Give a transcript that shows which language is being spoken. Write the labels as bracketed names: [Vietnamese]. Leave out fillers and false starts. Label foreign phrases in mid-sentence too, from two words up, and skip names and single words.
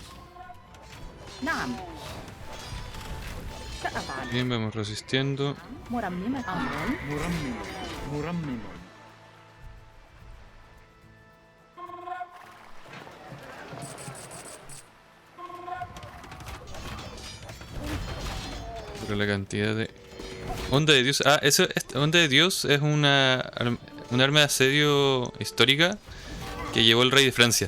[Arabic] نعم. سأفعل. [Spanish] Bien, vamos resistiendo. [Arabic] مرممة. أمر. مرمم مرمم. [Spanish] Pero la cantidad de... Onda de Dios. Ah, Onda de Dios es un arma de asedio histórica que llevó el rey de Francia.